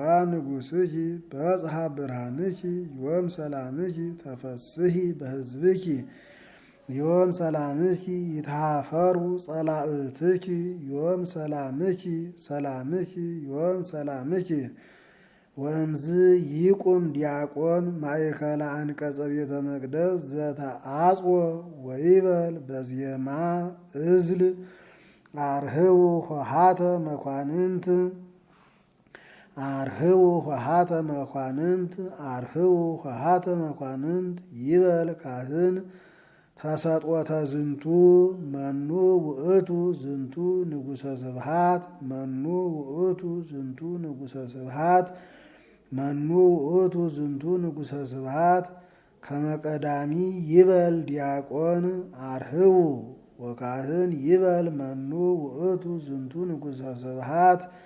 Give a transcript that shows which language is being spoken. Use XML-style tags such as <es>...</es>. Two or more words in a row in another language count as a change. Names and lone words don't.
<gez>ንጉሥኪ በጽሐ ብርሃንኪ ዮም ሰላምኪ ተፈስሒ በሕዝብኪ ዮም ሰላምኪ ይትሃፈሩ ጸላእትኪ ዮም ሰላምኪ ሰላምኪ ዮም ሰላምኪ ወእምዝ ይቁም ዲያቆን ማእከለ አንቀጸ ቤተ መቅደስ ዘተአጽወ ወይበል በዜማ እዝል አርህው ሆሃተ መኳንንት አርህው ሆሃተ መኳንንት አርህው ሆሃተ መኳንንት ይበል ካህን ተሰጥወተ ዝንቱ መኑ ውእቱ ዝንቱ ንጉሠ ስብሐት መኑ ውእቱ ዝንቱ ንጉሠ ስብሐት መኑ ውእቱ ዝንቱ ንጉሠ ስብሐት ከመቀዳሚ ይበል ዲያቆን አርህው ወካህን ይበል መኑ ውእቱ ዝንቱ ንጉሠ ስብሐት</gez>